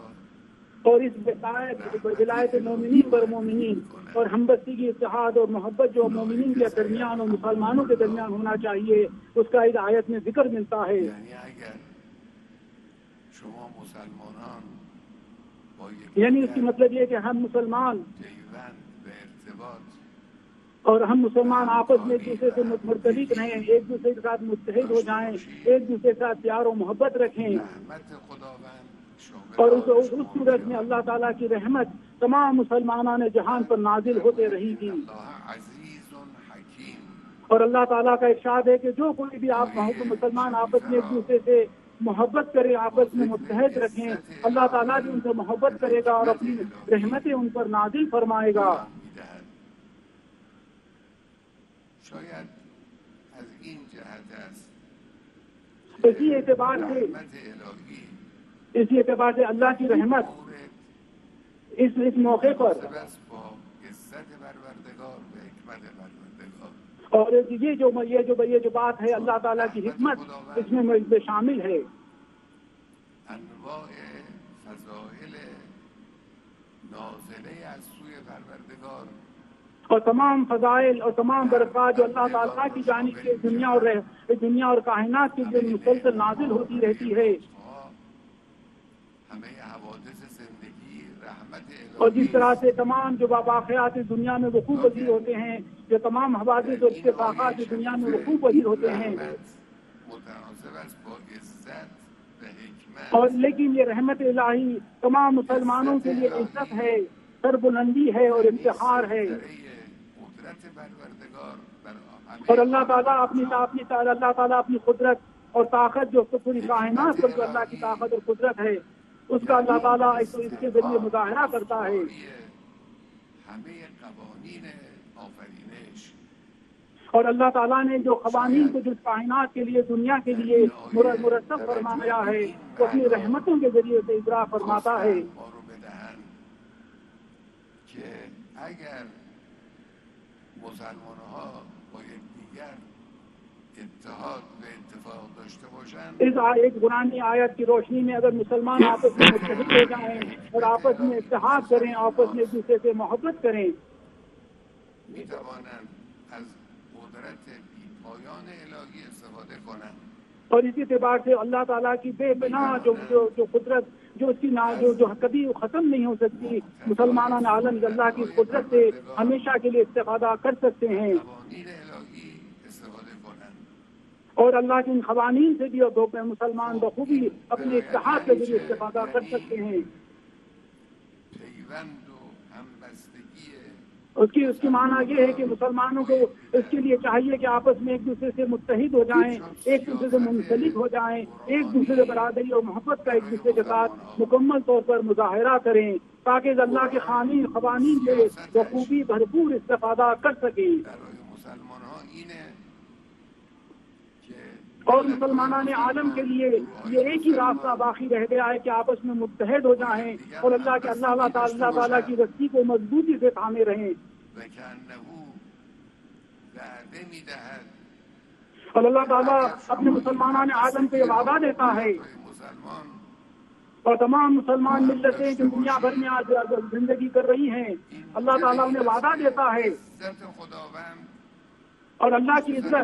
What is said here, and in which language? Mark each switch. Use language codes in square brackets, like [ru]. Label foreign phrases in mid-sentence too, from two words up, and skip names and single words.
[ur] اور اس ولایت مومنین پر مومنین اور ہمبستگی اتحاد اور محبت جو مومنین کے درمیان اور مسلمانوں کے درمیان ہونا چاہیے اس کا اس آیت میں ذکر ملتا ہے. [fa] یعنی اگر شما مسلمانان با [ur] یعنی اس کی [fa] یکدیگر [ur] مطلب یہ کہ ہم مسلمان [fa] پیوند و ارتباط [ur] اور ہم مسلمان آپس میں ایک دوسرے سے مرتبط رہیں ایک دوسرے کے ساتھ متحد ہو جائیں ایک دوسرے کے ساتھ پیار و محبت رکھیں [fa] رحمت خداوند شامل [ur] اور اس صورت میں اللہ تعالیٰ کی رحمت تمام مسلمانان جہان پر نازل ہوتے رہے گی. اللہ عزیز حکیم. اور اللہ تعالیٰ کا ارشاد ہے کہ جو کوئی بھی آپ مسلمان آپس میں ایک دوسرے سے محبت کرے آپس میں متحد رکھیں اللہ تعالیٰ بھی ان سے محبت کرے گا اور اپنی رحمتیں ان پر نازل فرمائے گا. [fa] می‌دهد. شاید از این جهت است [ur] اسی اعتبار سے [fa] رحمت الهی [ur] اسی اعتبار سے اللہ کی رحمت [fa] مورد [ur] اس موقع پر [fa] مناسب است با عزت پروردگار و حکمت پروردگار. [ur] اور یہ جو بات ہے اللہ تعالیٰ کی حکمت اس میں شامل ہے. [fa] انواع فضائل نازله از سوی پروردگار [ur] اور تمام فضائل اور تمام برکات جو اللہ تعالیٰ کی جانب سے دنیا اور کائنات کی جو مسلسل نازل ہوتی رہتی ہے [fa] همه حوادث زندگی رحمت [ur] اور جس [fa] الهی [ur] طرح سے تمام جو واقعات دنیا میں وقوع پذیر ہوتے ہیں جو تمام حوادث اور اتفاقات دنیا میں وقوع پذیر ہوتے ہیں [fa] متناسب است با عزت و حکمت [ur] اور لیکن یہ رحمت الہی تمام مسلمانوں کے لیے عزت ہے سربلندی ہے اور افتخار ہے. [fa] قدرت پروردگار بر همه [ur] اور اللہ تعالیٰ اپنی قدرت اور طاقت جو پوری کائنات پر جو اللہ کی طاقت اور قدرت ہے اس کا اللہ تعالیٰ اس کے ذریعے مظاہرہ کرتا ہے. [fa] همه قوانین آفرینش [ur] اور اللہ تعالیٰ نے جو قوانین کو جو کائنات کے لیے دنیا کے لیے مرتب فرمایا ہے وہ اپنی رحمتوں کے ذریعے سے اجرا فرماتا ہے. [fa] ما رو بدهن که اگر مسلمان‌ها با یکدیگر اتحاد و اتفاق داشته باشند [ur] اس ایک قرآنی آیت کی روشنی میں اگر مسلمان آپس میں متحد ہو جائیں اور آپس میں اتحاد کریں آپس میں ایک دوسرے سے محبت کریں [fa] می‌توانند از قدرت بی‌پایان الهی استفاده کنند. [ur] اور اسی اعتبار سے اللہ تعالیٰ کی بے پناہ جو قدرت جو اس کی جو کبھی ختم نہیں ہو سکتی مسلمان عالم اللہ کی قدرت سے ہمیشہ کے لیے استفادہ کر سکتے ہیں [fa] قوانین الهی استفاده کنند. [ur] اور اللہ کے ان قوانین سے بھی مسلمان بخوبی اپنے اتحاد کے ذریعے استفادہ کر سکتے ہیں. [fa] پیوند و همبستگی [ur] اس کی معنی یہ ہے کہ مسلمانوں کو اس کے لیے چاہیے کہ آپس میں ایک دوسرے سے متحد ہو جائیں ایک دوسرے سے منسلک ہو جائیں ایک دوسرے سے برادری اور محبت کا ایک دوسرے کے ساتھ مکمل طور پر مظاہرہ کریں تاکہ اللہ کے قوانین سے بخوبی بھرپور استفادہ کر سکیں. [fa] برای مسلمان‌ها اینه که [ur] اور مسلمانان عالم کے لیے یہ ایک ہی راستہ باقی رہ گیا ہے کہ آپس میں متحد ہو جائیں اور اللہ تعالیٰ کی رسی کو مضبوطی سے تھامے رہیں. [fa] و کأنه وعده می‌دهد [ur] اور اللہ تعالیٰ اپنے مسلمانان عالم کو یہ وعدہ دیتا ہے [fa] مسلمان [ur] اور تمام مسلمان ملتیں جو دنیا بھر میں آج زندگی کر رہی ہیں اللہ تعالیٰ انہیں وعدہ دیتا ہے [fa] عزت خداوند [ur] اور اللہ کی عزت